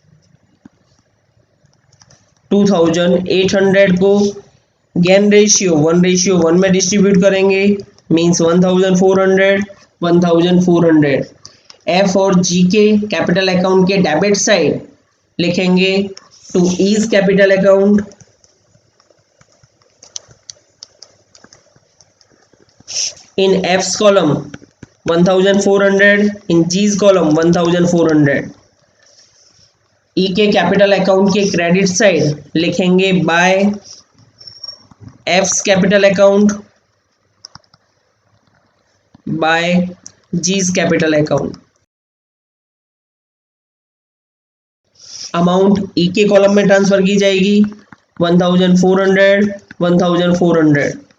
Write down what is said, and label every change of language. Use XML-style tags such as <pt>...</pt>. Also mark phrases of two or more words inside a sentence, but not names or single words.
<hi>2,800 को</hi> <en>gain ratio</en> <hi>1:1 में डिस्ट्रीब्यूट करेंगे, मीन्स 1,400. 1,400 एफ और जी के</hi> <en>capital account</en> <hi>के</hi> <en>debit side</en> <hi>लिखेंगे</hi> <en>to E's capital account. In F's column 1,400, in G's column 1,400.</en> <hi>E के</hi> <en>capital account</en> <hi>के</hi> <en>credit side</en> <hi>लिखेंगे</hi> <en>by F's capital account by G's capital account.</en> <hi>अमाउंट E के कॉलम में ट्रांसफर की जाएगी 1,400, 1,400.</hi>